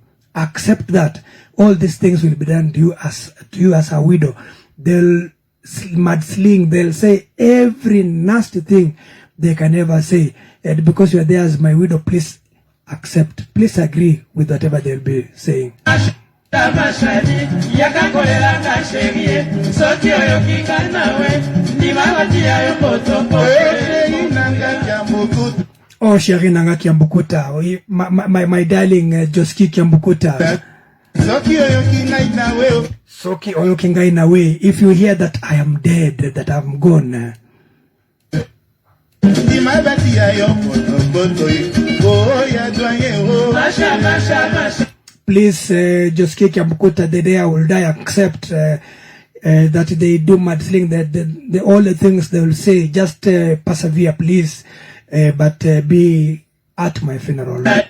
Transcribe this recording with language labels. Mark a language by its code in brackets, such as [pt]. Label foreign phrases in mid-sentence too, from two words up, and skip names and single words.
[en] Accept that all these things will be done to you as a widow. They'll mudsling, they'll say every nasty thing they can ever say. And because you are there as my widow, please accept, please agree with whatever they'll be saying. Oh, Sheri Nanga Kiambukuta, my darling Joski Kiambukuta. [ln] Soki oyoki ngai na we. [en] If you hear that I am dead, that I'm gone. Please, just kick Yamukuta, the day I will die, accept that they do mad thing, that all the things they will say, just persevere, please, but be at my funeral.